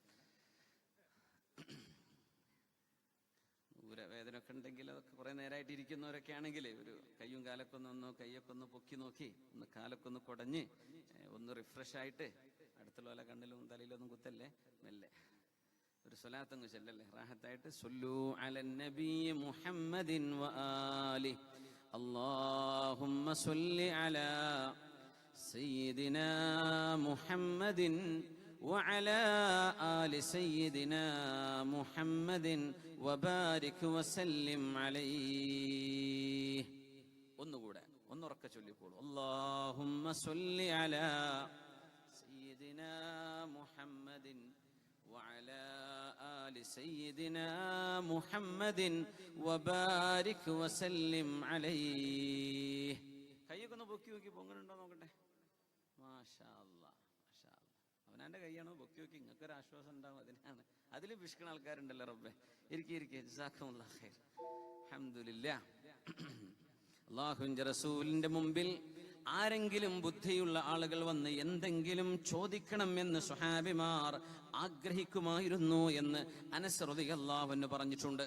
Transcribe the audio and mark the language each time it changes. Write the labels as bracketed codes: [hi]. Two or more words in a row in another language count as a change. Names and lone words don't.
[ml] വേദന ഒക്കെ ഉണ്ടെങ്കിൽ അതൊക്കെ കുറെ നേരമായിട്ട് ഇരിക്കുന്നവരൊക്കെ ആണെങ്കിൽ ഒരു കയ്യും കാലൊക്കെ ഒന്ന് കയ്യൊക്കെ ഒന്ന് പൊക്കി നോക്കി ഒന്ന് കാലൊക്കെ ഒന്ന് കുടഞ്ഞ് ഒന്ന് റിഫ്രഷ് ആയിട്ട് അടുത്തുള്ള പോലെ കണ്ണിലും തലയിലൊന്നും കുത്തല്ലേ, മെല്ലെ ഒരു സ്വലാത്തങ്ങ് ചെല്ലല്ലേ റാഹത്തായിട്ട്. [ar] صلوا على النبي محمد وآل اللهم صل على سيدنا محمد وعلى آل سيدنا محمد وبارك وسلم عليه. [ml] ഒന്നുകൂടെ ഒന്നുറക്കെ ചൊല്ലിക്കോളൂ. [ar] اللهم صل على سيدنا محمد وعلى آل سيدنا محمد وبارك وسلم عليه. [ml] കൈയൊക്കെ ഒന്ന് പൊക്കി നോക്കി പൊങ്ങുന്നുണ്ടോ നോക്കട്ടെ. [ar] ما شاء الله، ما شاء الله. [ml] അവനാന്റെ കൈയാണോ പൊക്കി നോക്കി, നിങ്ങൾക്ക് ഒരു ആശ്വാസം ഉണ്ടാവും. അതിനാണ്. അതിൽ വിഷ്കണ ആൾക്കാരുണ്ടല്ലോ. റബ്ബേ ഇരിക്കെ [ar] جزاك الله خير. الحمد لله. [ml] അല്ലാഹുവിന്റെ റസൂലിന്റെ മുമ്പിൽ ആരെങ്കിലും ബുദ്ധിയുള്ള ആളുകൾ വന്ന് എന്തെങ്കിലും ചോദിക്കണം എന്ന് സ്വഹാബിമാർ ആഗ്രഹിക്കുമായിരുന്നു എന്ന് അനസ് [ar] رضي الله عنه [ml] പറഞ്ഞിട്ടുണ്ട്.